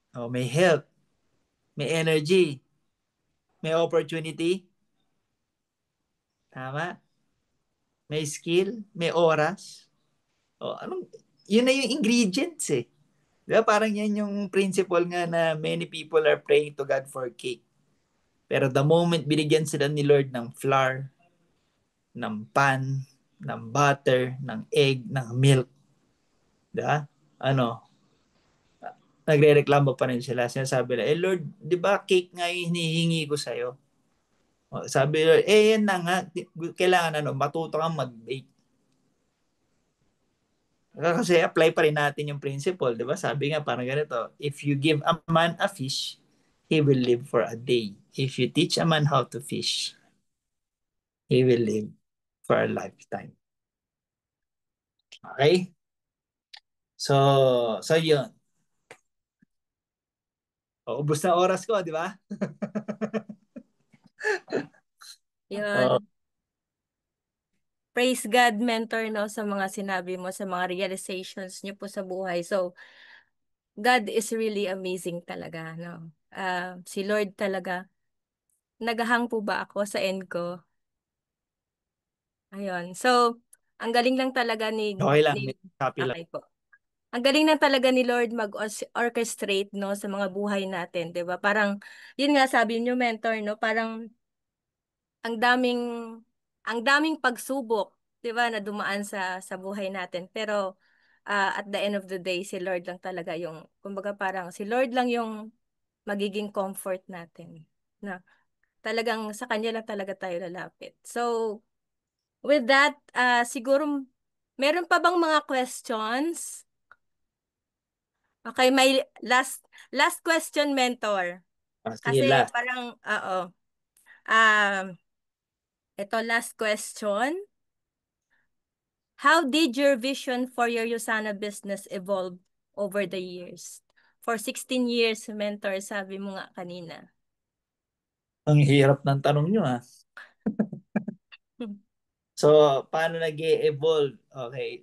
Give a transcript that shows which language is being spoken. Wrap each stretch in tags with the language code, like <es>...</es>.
<tl>May health, may energy, may opportunity, tama? May skill, may oras. Yun na yung ingredients eh. Di ba? Parang yan yung principle nga na</tl> <en>many people are praying to God for cake.</en> <tl>Pero</tl> <en>the moment</en> <tl>binigyan sila ni Lord ng flour, ng pan, ng butter, ng egg, ng milk, di ba? Nagre-reklamo pa rin sila. Sinasabi nila, Lord, di ba cake nga yung hinihingi ko sa'yo? Sabi Lord, yan na nga, kailangan matuto kang mag-bake. Kasi apply pa rin natin yung principle, di ba? Sabi nga parang ganito,</tl> <en>if you give a man a fish, he will live for a day. If you teach a man how to fish, he will live for a lifetime.</en> <tl>Okay? So yun. Ubus na oras ko, di ba? Yun. Praise God, mentor, no, sa mga sinabi mo, sa mga realizations niyo po sa buhay.</tl> <en>So, God is really amazing</en> <tl>talaga, no? Si Lord talaga. Nagahang po ba ako sa end ko? Ayun. So, ang galing lang talaga Okay lang, ni may copy lang. okay po. Ang galing lang talaga ni Lord mag-orchestrate, no, sa mga buhay natin, 'di ba? Parang yun nga sabi niyo, mentor, no, parang ang daming ang daming pagsubok, 'di ba, na dumaan sa buhay natin. Pero</tl> <en>at the end of the day,</en> <tl>si Lord lang talaga yung kumbaga parang si Lord lang yung magiging comfort natin. Na talagang sa kanya lang talaga tayo lalapit. So,</tl> <en>with that,</en> <tl>siguro meron pa bang mga questions? Okay, may last question, mentor. Sige, Kasi last. parang oo. Um, ito last question.</tl> <en>How did your vision for your Yusana business evolve over the years? For 16 years,</en> <tl>mentor, sabi mo nga kanina. Ang hirap ng tanong nyo So, paano nag evolve Okay.</tl>